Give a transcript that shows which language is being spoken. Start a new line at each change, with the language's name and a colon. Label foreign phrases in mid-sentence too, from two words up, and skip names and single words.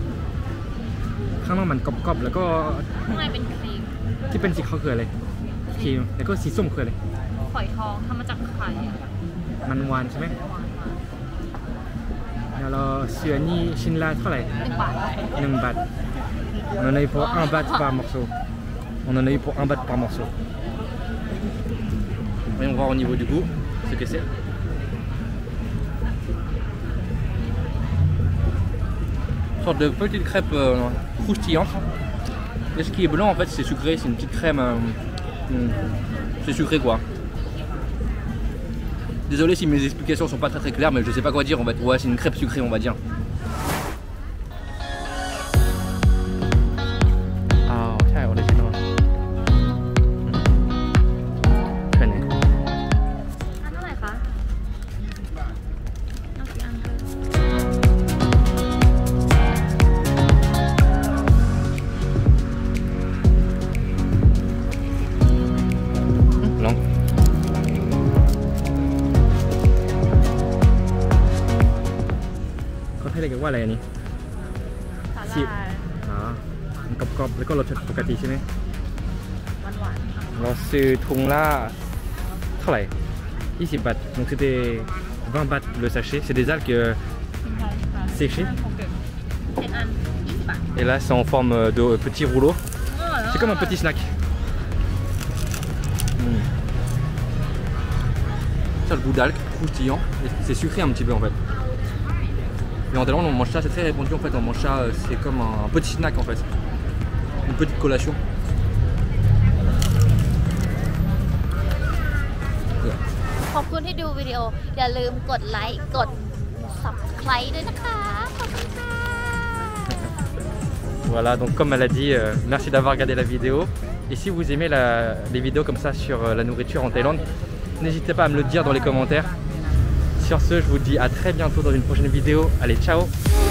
Thai: ข้างนอกมันกรอบๆแล้วก็ ข้างในเป็นครีม ที่เป็นสีขาวคืออะไรครีมแล้วก็สีส้มคืออะไร ฝอยทองทำมาจากไข่ มันหวานใช่ไหมแล้วเราซื้ออันนี้ชิ้นละเท่าไหร่ 1 บาท
French: 1 baht. On en a eu pour 1 baht par morceau. On en a eu pour 1 baht par morceau. Voyons voir au niveau du goût ce que c'est. Une sorte de petite crêpe croustillante. Et ce qui est blanc en fait c'est sucré, c'est une petite crème. C'est sucré quoi. Désolé si mes explications sont pas très claires mais je sais pas quoi dire en fait. Ouais c'est une crêpe sucrée on va dire. Original.
Thai: อันเท่าไหร่คะเอากี่อันเลย ลองเขาให้เรียกว่าอะไรอันนี้ สา สิ ลาย อ๋อมันกรอบๆแล้วก็รสชาติปกติใช่ไหม หวาน เราซื้อถุงละเท่าไหร่20 บาท
French: donc c'était 20 bahts le sachet c'est des algues séchées
Thai: 7 อัน 20 บาท
French: et là c'est en forme de petits rouleaux
Thai: อ๋อแล้ว
French: c'est comme un petit snack. Ça le goût d'algue croustillant et c'est sucré un petit peu en fait. Mais en Thaïlande on mange ça, c'est très répandu en fait, on mange ça, c'est comme un petit snack en fait. Une petite collation.
Thai: ขอบคุณที่ดูวิดีโออย่าลืมกดไลค์กด Subscribe ด้วยนะคะขอบคุณค่ะ
French: Voilà, donc comme elle a dit, merci d'avoir regardé la vidéo. Et si vous aimez les vidéos comme ça sur la nourriture en Thaïlande, n'hésitez pas à me le dire dans les commentaires. Sur ce, je vous dis à très bientôt dans une prochaine vidéo. Allez, ciao!